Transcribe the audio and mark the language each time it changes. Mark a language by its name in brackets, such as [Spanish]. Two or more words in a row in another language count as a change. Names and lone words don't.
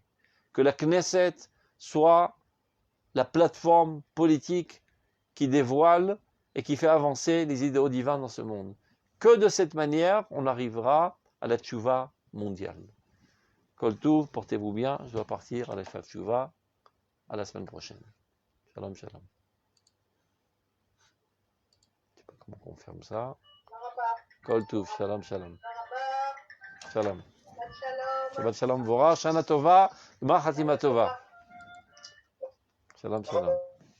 [French] Que la Knesset soit la plateforme politique qui dévoile et qui fait avancer les idéaux divins dans ce monde. Que de cette manière, on arrivera à la tchouva mondiale. [Hebrew] כל טוב, [French] portez-vous bien, je dois partir à la tchouva, à la semaine prochaine. [Hebrew] שלום, שלום. [French] Je ne sais pas comment on ferme ça. [Hebrew] כל טוב, שלום, שלום. שלום. שבת שלום, Vora, שנה טובה, גמר חתימה טובה. שלום, שלום.